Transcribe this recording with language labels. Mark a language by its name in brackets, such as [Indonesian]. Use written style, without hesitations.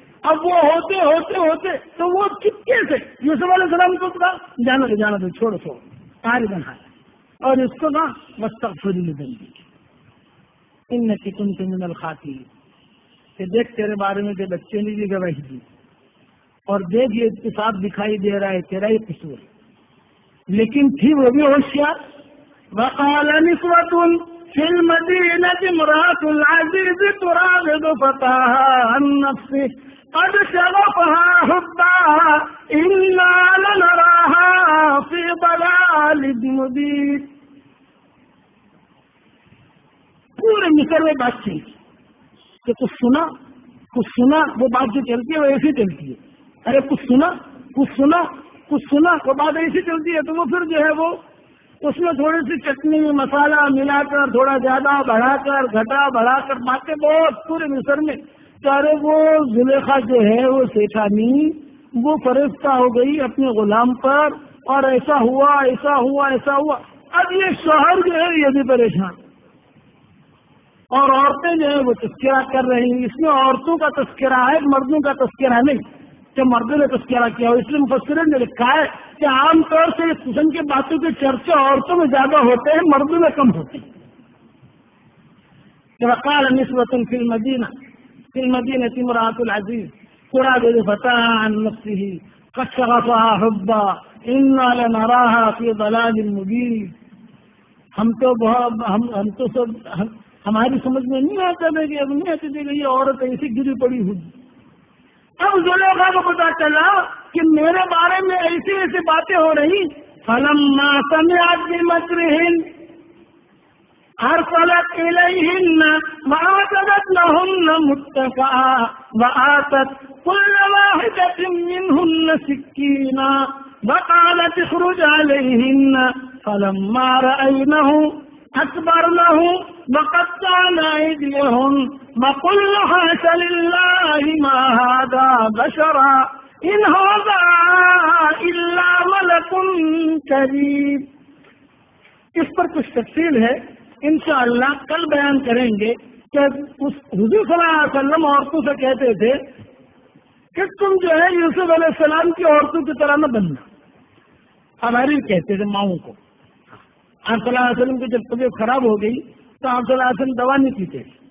[Urdu] اب وہ ہوتے ہوتے ہوتے تو وہ چپکے سے یوسف علیہ السلام کو کہا جانا دو چھوڑو آج بنا، اور اس کو کہا [Arabic] واستغفر لذنبک انک کنت من الخاطئین. [Urdu] کہ دیکھ تیرے بارے میں بچے نے بھی گواہی دی اور دیکھ یہ اتفاق دکھائی دے رہا ہے تیرا ہی قصور ہے. لیکن تھی وہ بھی ہوشیار. [Arabic] وقال نسوة في المدينة امرأة العزيز تراود فتاها عن نفسه قد شغفها حبا إنا لنراها في ضلال مبين. [Urdu] پورے مصر میں بات چیت کہ کچھ سنا وہ بات جو چلتی ہے وہ ایسی چلتی ہے. ارے کچھ کچھ سنا وہ بات ایسی چلتی ہے تو وہ پھر جو ہے وہ اس میں تھوڑی سی چٹنی مسالہ ملا کر تھوڑا زیادہ بڑھا کر گھٹا بڑھا کر باتیں بہت پورے مصر میں چارے وہ زلیخا جو ہے وہ سیٹھانی وہ فرشتہ ہو گئی اپنے غلام پر اور ایسا ہوا ایسا ہوا ایسا ہوا. اب یہ شوہر جو ہے یہ بھی پریشان اور عورتیں جو ہے وہ تذکرہ کر رہی ہیں. اس میں عورتوں کا تذکرہ ہے مردوں کا تذکرہ نہیں کہ مردوں نے تذکرہ کیا. اس لیے مفسرین نے لکھا ہے کہ عام طور سے اس قسم کی باتوں کے چرچے عورتوں میں زیادہ ہوتے ہیں مردوں میں کم ہوتے ہیں. [Arabic] وقال نسوة في المدينة امرأة العزيز تراود فتاها عن نفسه قد شغفها حبا إنا لنراها في ضلال مبين. [Urdu] ہم تو سب ہماری سمجھ میں نہیں آتا تھا کہ اب نہیں آتی تھی کہ یہ عورت ایسی گری پڑی ہوئی. اب زلیخا کو پتا چلا کہ میرے بارے میں ایسی ایسی باتیں ہو رہی. [Arabic] فلما سمعت بمكرهن أرسلت إليهن وأعتدت لهن متكئا وآتت كل واحدة منهن سكينا وقالت اخرج عليهن فلما رأينه أكبرنه وقطعن أيديهن وقلن حاش لله ما هذا بشرا إن هذا إلا ملك كريم. [Urdu] اس پر کچھ تفصیل ہے انشاءاللہ کل بیان کریں گے کہ حضور صلی اللہ علیہ وسلم عورتوں سے کہتے تھے کہ تم جو ہے یوسف علیہ السلام کی عورتوں کی طرح نہ بننا. ہماری کہتے تھے ماؤں کو. آپ صلی اللہ علیہ وسلم کی جب طبیعت خراب ہو گئی تو آپ صلی اللہ علیہ وسلم دوا نہیں پیتے.